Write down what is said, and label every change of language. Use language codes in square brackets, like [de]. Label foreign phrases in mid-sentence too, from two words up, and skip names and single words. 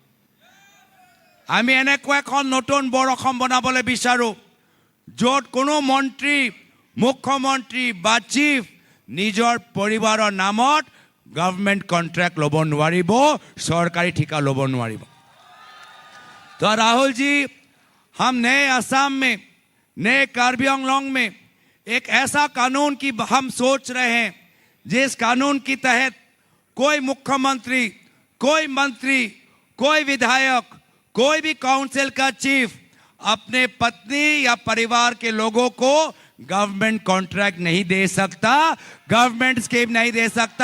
[as] আমি এনেকুৱা এখন নতুন বৰ অসম বনাবলৈ বিচাৰোঁ, য'ত কোনো মন্ত্ৰী, মুখ্যমন্ত্ৰী বা চিফ নিজৰ পৰিবাৰৰ নামত [en] government contract [as] ল'ব নোৱাৰিব, চৰকাৰী ঠিকা ল'ব নোৱাৰিব। [hi] तो राहुल जी, हम नए असम में, नए कार्बी आंगलोंग में एक ऐसा कानून की हम सोच रहे हैं, जिस कानून के तहत कोई मुख्यमंत्री, कोई मंत्री, कोई विधायक, कोई भी काउंसिल का चीफ अपने पत्नी या परिवार के लोगों को [en] government contract [hi] नहीं दे सकता, [en] government scheme [hi] नहीं दे सकता।